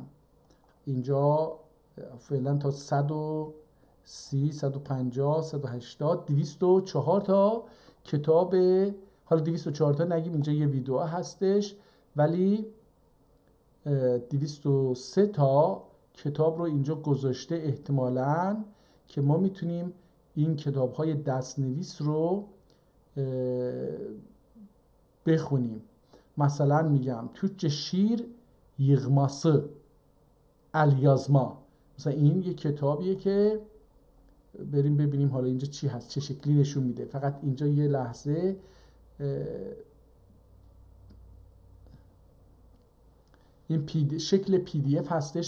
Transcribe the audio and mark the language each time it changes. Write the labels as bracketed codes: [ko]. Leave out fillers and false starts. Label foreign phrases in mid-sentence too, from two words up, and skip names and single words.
[fa] اینجا فعلا تا 130 150 180 204 تا کتاب، حالا 204 تا نگیم، اینجا یه ویدیو هستش، ولی 203 تا کتاب رو اینجا گذاشته احتمالاً که ما میتونیم این کتاب های دستنویس رو بخونیم. مثلا میگم [tr] Türkçe şiir yığması elyazma, [fa] مثلا این یه کتابیه که بریم ببینیم حالا اینجا چی هست، چه شکلی نشون میده. فقط اینجا یه لحظه این شکل PDF هستش.